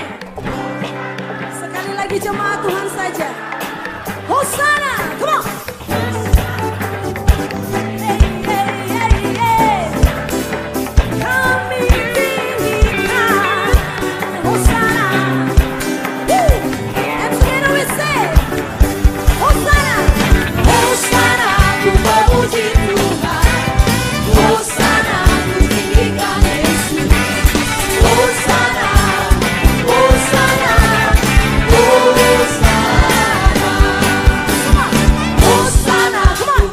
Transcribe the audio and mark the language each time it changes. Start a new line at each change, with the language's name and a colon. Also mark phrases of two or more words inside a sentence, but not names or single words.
Indonesian: Sekali lagi jemaat Tuhan saja.
English: Hosana. Come on. Hey, hey, hey, hey.
Indonesian: Kami tinggikan Hosana.
English: And together we say Hosana.
Indonesian: Hosana, ku memuji Tuhan. Hosana, ku tinggikan Yesus. Hosana, Hosana, Hosana.
English: Hosana, come on.